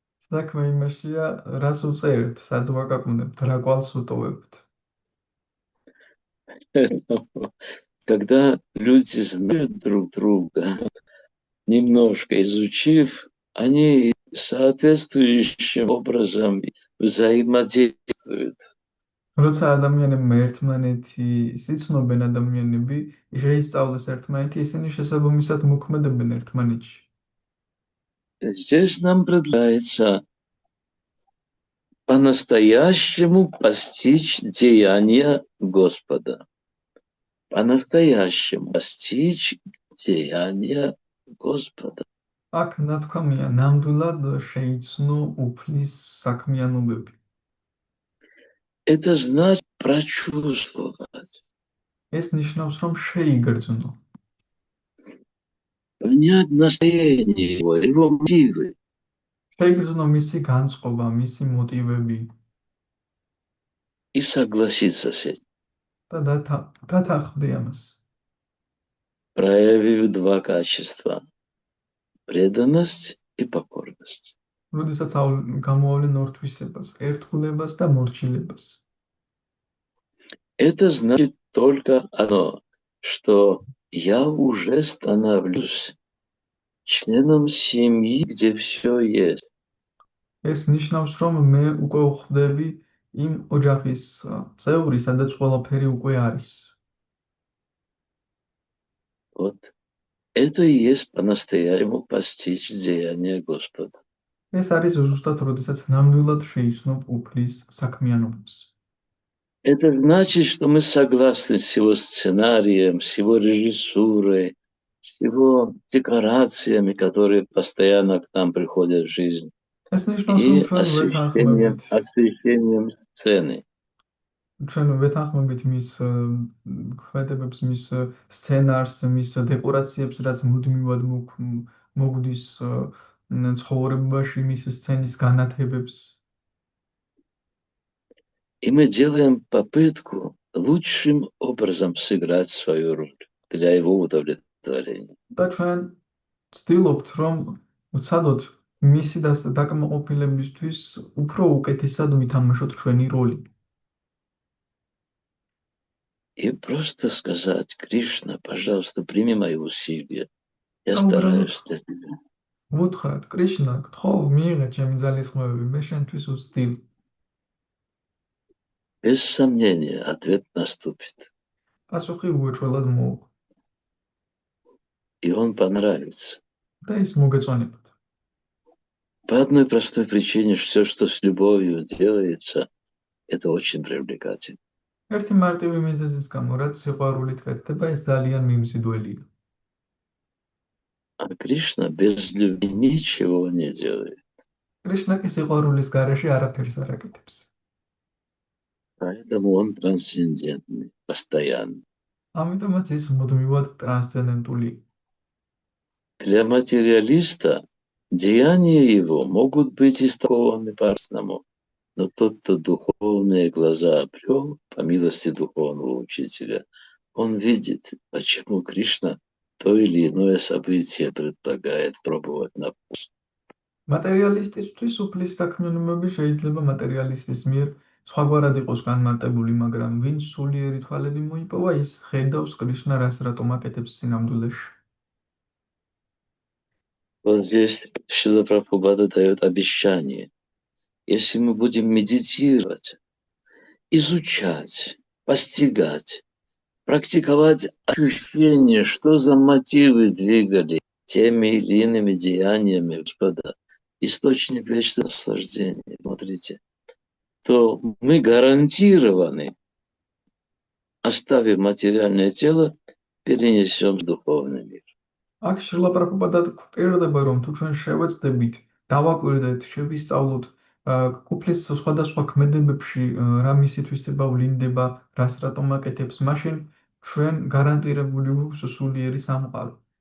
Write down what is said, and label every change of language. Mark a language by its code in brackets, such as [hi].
[ka] საქმე იმაშია, რას უწერთ, სად ვაკაკუნებთ, რა კვალს უტოვებთ. [ru] Когда люди знают друг друга, немножко изучив, они соответствующим образом взаимодействуют. [ka] როცა ადამიანებმა ერთმანეთი სიცნობენ ადამიანები, შეისწავლეს ერთმანეთი, ისინი შესაბამისად მოქმედებენ ერთმანეთში. [ru] Здесь нам предлагается по-настоящему постичь деяния Господа. По-настоящему постичь деяния Господа. [ka] აქ ნათქვამია, ნამდვილად შეიცნო უფლის საქმიანობები. [ru] Это значит прочувствовать, [ka] ეს ნიშნავს, რომ შეიგრძნო, [ru] понять настроение его мотивы. [ka] შეიგრძნო მისი განწყობა, მისი მოტივები [ru] И согласиться с этим. [ka] და დათანხმდე ამას. [ru] Проявив два качества: преданность и покорность. [ka] როდესაც გამოავლენ ორ თვისებას, ერთგულებას და მორჩილებას. [ru] Это значит только одно, что я уже становлюсь членом семьи, где все есть. [ka] ეს ნიშნავს, რომ მე უკვე ვხდები იმ ოჯახის წევრი, სადაც ყველაფერი უკვე არის. [ru] Вот это и есть по-настоящему постичь деяния Господа. [ka] ეს არის ზუსტად, როდესაც ნამდვილად შეიცნობ უფლის საქმიანობებს. [ru] Это значит, что мы согласны с его сценарием, с его режиссурой, с его декорациями, которые постоянно к нам приходят в жизнь, [ka] ეს ნიშნავს, [ru] и [ka] რომ [ru] освещением сцены. [ka] ჩვენ ვეთანხმებით მის ქმედებებს, მის სცენარს, მის დეკორაციებს, რაც მუდმივად მოგვდის ცხოვრებაში, მის სცენის განათებებს. [ru] И мы делаем попытку лучшим образом сыграть свою роль для его удовлетворения. [ka] და ჩვენ ვცდილობთ, რომ ვცადოთ მისი დაკმაყოფილებისთვის უფრო უკეთესად ვითამაშოთ ჩვენი როლი. [ru] И просто сказать: Кришна, пожалуйста, прими мои усилия. Я стараюсь для тебя. [ka] ვუთხრათ, კრიშნა, გთხოვ, მიიღე ჩემი ძალისხმევები, მე შენთვის ვცდილ. [ru] Без сомнения, ответ наступит. [ka] პასუხი უეჭველად მოვა. [ru] И он понравится. [ka] და ის მოგეწონებათ. [ru] По одной простой причине: все, что с любовью делается, это очень привлекательно. [ka] ერთი მარტივი მიზეზის გამო, რაც სიყვარულით კეთდება, ეს ძალიან მიმზიდველია. [ru] А Кришна без любви ничего не делает. [ka] კრიშნა კი სიყვარულის გარეშე არაფერს არ აკეთებს. [ru] Поэтому он трансцендентный, постоянный. [ka] ამიტომაც ის მუდმივად ტრანსცენდენტული. [ru] Для материалиста деяния его могут быть истолкованы по-разному. Но тот, кто духовные глаза обрел, по милости духовного учителя, он видит, почему Кришна то или иное событие предлагает пробовать на вкус. [ka] მატერიალისტისთვის უფლის საქმიანობები შეიძლება მატერიალისტის მიერ სხვაგვარად იყოს განმარტებული, მაგრამ ვინც სულიერი თვალები მოიპოვა, ის ხედავს კრიშნა რას რატომ აკეთებს სინამდვილეში. [ru] Вот здесь Шрила Прабхупада дает обещание. Если мы будем медитировать, изучать, постигать, практиковать ощущение, что за мотивы двигали теми или иными деяниями Господа, источник вечного наслаждения, смотрите, то мы гарантированы, оставив материальное тело, перенесем в духовный мир. [ka] აქ შრილა პრაბჰუპადა გვპირდება, რომ თუ ჩვენ შევეცდებით, დავაკვირდეთ, შევისწავლოთ უფლის სხვადასხვა ქმედებებში რა მისითვისება ვლინდება, რას რატომ აკეთებს, მაშინ ჩვენ გარანტირებული გვაქვს სულიერი სამყარო.